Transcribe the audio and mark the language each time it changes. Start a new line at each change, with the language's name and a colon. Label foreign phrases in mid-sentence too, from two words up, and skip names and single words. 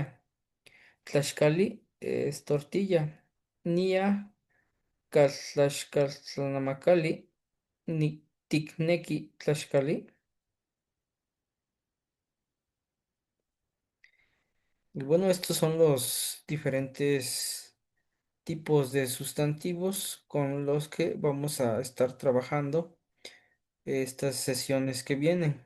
Spanish: Tlaxcali es tortilla.
Nahuatl languages: Nia, Caltlaxcaltlamakali, ni Tikneki, Tlaxcali.
Spanish: Y bueno, estos son los diferentes tipos de sustantivos con los que vamos a estar trabajando estas sesiones que vienen.